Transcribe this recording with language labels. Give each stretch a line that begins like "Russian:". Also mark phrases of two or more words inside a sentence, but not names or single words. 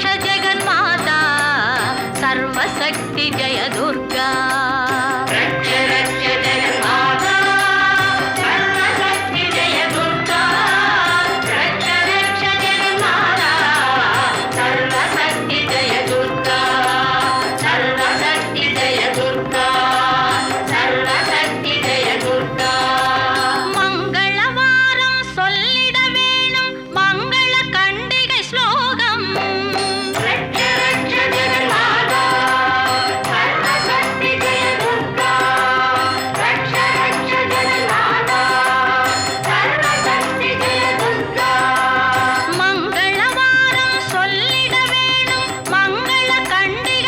Sanskrit: जगन्माता सर्वशक्ति जय दुर्गा रक्ष जगन्माता सर्वशक्ति जय दुर्गा रक्ष जगन्माता सर्वशक्ति जय दुर्गा सर्वशक्ति जय दुर्गा सर्वशक्ति जय दुर्गा
Tamil: मंगलवारम சொல்லிட வேணும் மங்கள கண்டிகை ஸ்லோகம்
Sanskrit: रक्ष जगन्माता सर्वशक्ति जय दुर्गा रक्ष जगन्माता सर्वशक्ति जय दुर्गा
Tamil: மங்களவாரம் சொல்லிட வேணும் மங்கள கண்டிகை